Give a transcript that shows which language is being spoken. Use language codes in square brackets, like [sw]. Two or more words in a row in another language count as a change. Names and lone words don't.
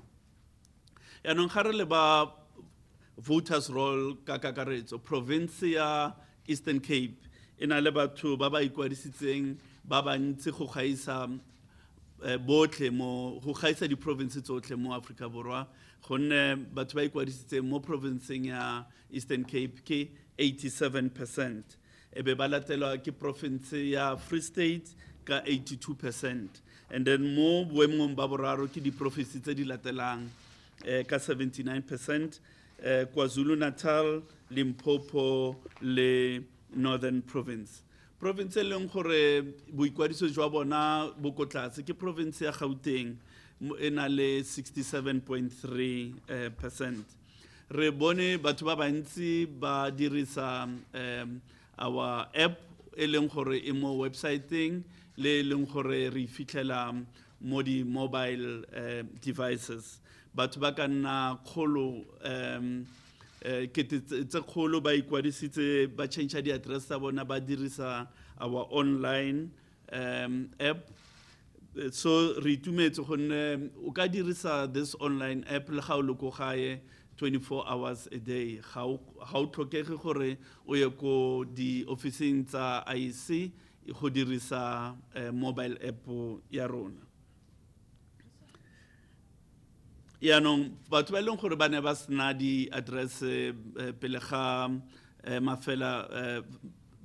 [tn] Yaanong ga re le ba [en] voters roll [tn] ka kakaretso, province ya Eastern Cape e na le batho ba ba ikwadisitseng ba bantsi go gaisa botlhe mo go gaisa di province tsotlhe mo Africa Borwa, gonne batho ba ikwadisitseng mo provinceng ya Eastern Cape ke 87%. Ebe ba latelwa ke province ya Free State ka 82%. [en] And then [tn] mo boemong ba boraro ke di province tse di latelang ka 79%, KwaZulu Natal, Limpopo le Northern Province. Province e leng gore boikwadiso jwa bona bo ko tlase ke province ya Gauteng e na le 67.3%. Re bone batho ba bantsi ba dirisa [en] our app [tn] e leng gore e mo websiteng le leng gore re fitlhela mo di [en] mobile devices. [tn] Batho ba ka nna kgolo tse kgolo ba ikwadisitse ba change di address tsa bona ba dirisa [en] our online app. [tn] So re itumetse gonne o ka dirisa [en] this online app [tn] le ga o le ko gae [en] 24 hours a day. [tn] Ga o tlhokege gore o ye ko di ofising tsa IEC go dirisa [en] mobile app [tn] ya rona. Yaanong batho ba leng gore ba ne ba sena di address pele ga mafela pele ga weekend